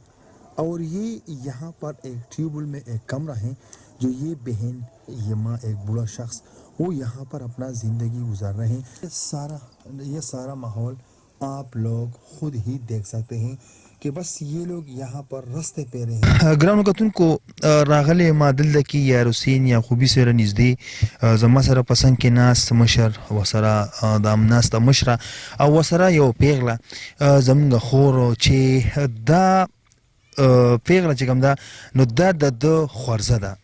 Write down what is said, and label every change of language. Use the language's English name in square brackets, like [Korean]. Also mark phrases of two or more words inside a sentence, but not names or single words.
[Urdu] اور یہ یہاں پر ایک ٹیوب ویل میں ایک کمرہ ہے جو یہ بہن، یہ ماں، ایک بوڑھا شخص، وہ یہاں پر اپنا زندگی گزار رہے ہیں. یہ سارا ماحول آپ لوگ خود ہی دیکھ سکتے ہیں کہ بس یہ لوگ یہاں پر راستے پہ رہے. [Pashto] ګرانو کتونکو، راغلی ما دلته کې یار حسین یعقوبي سره نږدې زما سره پسند کې ناست مشر وسره د ناسته مشره او وسره یو پیغله زمونږ خور چې دا پیغله چې کوم ده نو دا د خورزه ده.